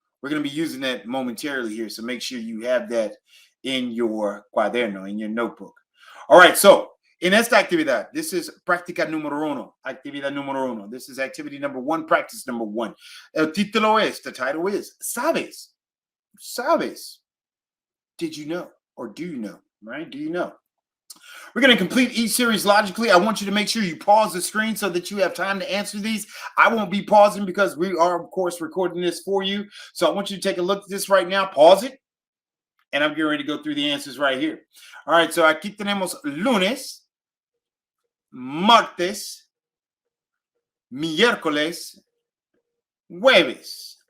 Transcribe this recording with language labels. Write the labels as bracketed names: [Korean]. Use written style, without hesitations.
[English] We're going to be using that momentarily here. So make sure you have that in your cuaderno, in your notebook. All right. [Spanish] So, en esta actividad, [English] this is [Spanish] práctica número uno, actividad número uno. [English] This is activity number one, practice number one. [Spanish] El título es, [English] the title is, [Spanish] ¿Sabes? ¿Sabes? [English] Did you know? Or do you know? Right? Do you know? We're going to complete each series logically. I want you to make sure you pause the screen so that you have time to answer these. I won't be pausing because we are, of course, recording this for you. So I want you to take a look at this right now. Pause it. And I'm getting ready to go through the answers right here. All right. [Spanish] So aquí tenemos lunes, martes, miércoles, jueves.